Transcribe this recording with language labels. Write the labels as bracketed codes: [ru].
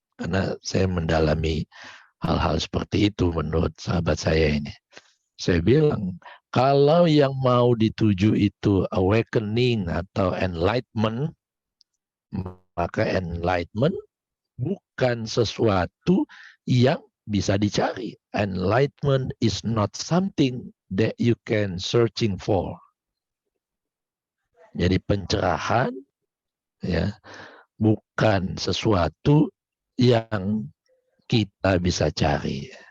[id] Karena saya mendalami hal-hal seperti itu menurut sahabat saya ini. Saya bilang, kalau yang mau dituju itu awakening atau enlightenment, maka enlightenment bukan sesuatu yang bisa dicari. [en] Enlightenment is not something that you can searching for. [id] Jadi pencerahan ya bukan sesuatu yang kita bisa cari.